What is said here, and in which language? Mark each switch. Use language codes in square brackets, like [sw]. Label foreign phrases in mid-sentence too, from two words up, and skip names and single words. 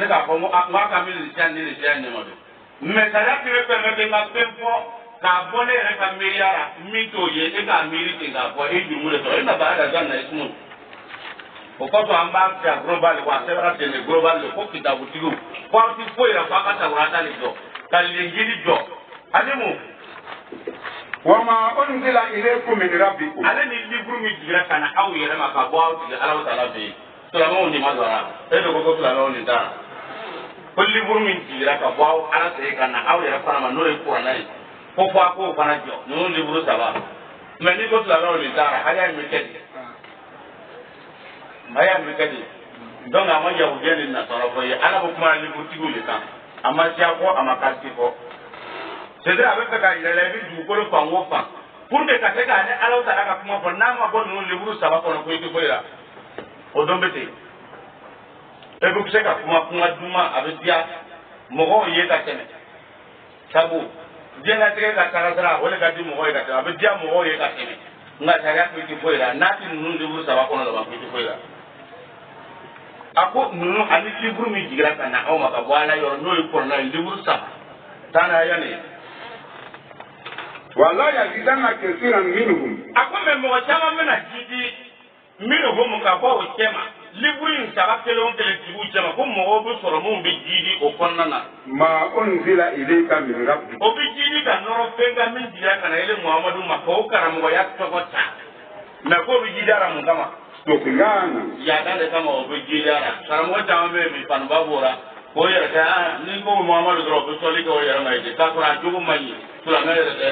[bm] k'a fɔ n ko a ka mi nin siya ni nin siya ɲɛ ma don mais sariya tun bɛ permettre n ka fɛn fɔ k'a bɔ ne yɛrɛ ka miiriya la min t'o ye e k'a miiri ten k'a fɔ e jurumu de sɔrɔ e na baara ka taa na ye sumu o kɔsɔn an b'a fɛ global wa a sɛbɛnna ten de global de ko kitabutigiw ko aw ti foyi la f'a ka tawurata de jɔ ka linjili jɔ ani mun. [ar] wama unzila ilaykum min rabbikum [bm] ale ni livre min digira ka na aw yɛrɛ ma ka bɔ aw tigi Alahu Taala fɛ yen silamɛw nin ma don a la e de ko ko silamɛw nin taara ko livre min digira ka bɔ aw Ala fɛ yen ka na aw yɛrɛ fana ma n'o ye kuranɛ ye ko fɔ a k'o fana jɔ ninnu livre saba mais ni ko silamɛw nin taara haya min kɛ di haya min kɛ di donc a ma yahudiya ni nasara fɔ ye Ala bɛ kuma livre tigiw de kan a ma siya fɔ a ma kati fɔ. [fr] c'est à dire [bm] a bɛ fɛ ka yɛlɛ i bɛ dugukolo fan o fan [fr] pour que [bm] ka se ka ne Alahu Taala ka kuma fɔ n'a ma bɔ ninnu livre saba kɔnɔ ko i tɛ foyi la o don bɛ ten e bɛ se ka kuma duman a bɛ diya mɔgɔw ye ka tɛmɛ sabu diɲɛlatigɛ ka tagasira o de ka di mɔgɔw ye ka tɛmɛ a bɛ diya mɔgɔw ye ka tɛmɛ nka sariya ko i tɛ foyi la n'a ti ninnu livre saba kɔnɔ laban ko i tɛ foyi la a ko ninnu ani livre min jigira ka na aw ma ka bɔ Ala yɔrɔ n'o ye kuranɛ ye livre saba taa n'a ye nin ye. [ar] wala yazidanna kasiran minhum [bm] a ko mɛ mɔgɔ caman bɛna jidi minhum ka bɔ o cɛ ma livre in saba kelen o kelen tigiw cɛ ma ko mɔgɔw bɛ sɔrɔ minnu bɛ jidi o kɔnɔna na. [ar] ma unzila ilayka min rabbik [bm] o bɛ jidi ka nɔrɔ fɛn kan min dira ka na ele Muhamadu ma k'o karamɔgɔya tɔgɔ ta mɛ k'o bɛ jidi ara mun kama. [ar] tuqyana [bm] yaada de kama o bɛ jidi ara karamɔgɔ caman bɛ yen bi fanuba b'o la k'o yɛrɛ kɛ ni ko Muhamadu dɔrɔn o bɛ sɔli kɛ o yɛrɛ ma ye k'a sɔrɔ a jogo man ɲi silamɛ yɛrɛ tɛ.